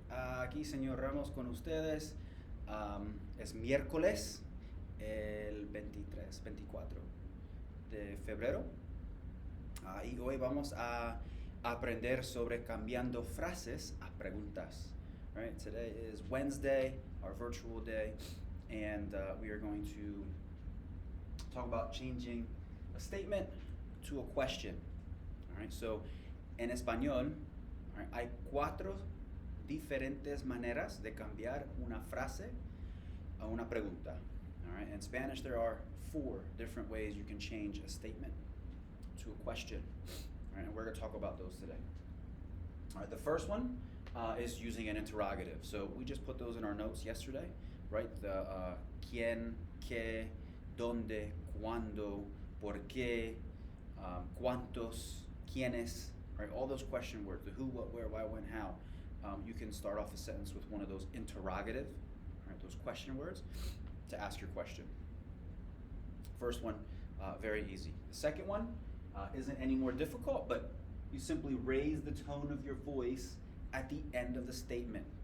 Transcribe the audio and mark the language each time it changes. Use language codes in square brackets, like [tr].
[es] Aquí señor Ramos con ustedes. Es miércoles, el 23, 24 de febrero. Y hoy vamos a aprender sobre cambiando frases a preguntas. [en] All right, today is Wednesday, our virtual day, and we are going to talk about changing a statement to a question. All right, so [es] en español, [en] all right, [es] hay cuatro diferentes maneras de cambiar una frase a una pregunta. [en] All right, in Spanish, there are four different ways you can change a statement to a question. All right, and we're going to talk about those today. All right, the first one is using an interrogative. So we just put those in our notes yesterday, right? The quién, qué, dónde, cuándo, por qué, cuántos, quiénes, right? All those question words, the who, what, where, why, when, how. You can start off a sentence with one of those interrogative, right? Those question words to ask your question. First one, very easy. The second one isn't any more difficult, but you simply raise the tone of your voice at the end of the statement.